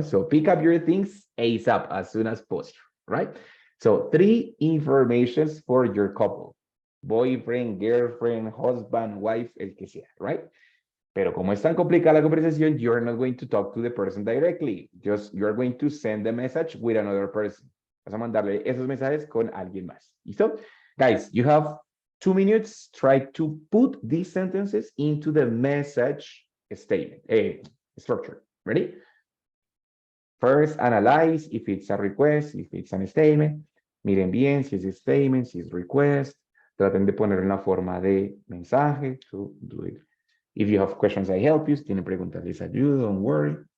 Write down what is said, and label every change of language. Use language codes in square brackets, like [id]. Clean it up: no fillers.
[en] So pick up your things ASAP, as soon as possible, right? So 3 informations for your couple. Boyfriend, girlfriend, husband, wife, [es] el que sea, [en] right? [es] Pero como es tan complicada la conversación, [en] you're not going to talk to the person directly. Just you're going to send the message with another person. [es] Vas a mandarle esos mensajes con alguien más. [en] ¿Listo? Guys, you have 2 minutes. Try to put these sentences into the message statement, structure. Ready? First, analyze if it's a request, if it's a statement. [es] Miren bien si es statement, si es request. Traten de poner en la forma de mensaje. [en] So do it. If you have questions, I help you. [es] Si tienen preguntas, les ayudo. [en] Don't worry.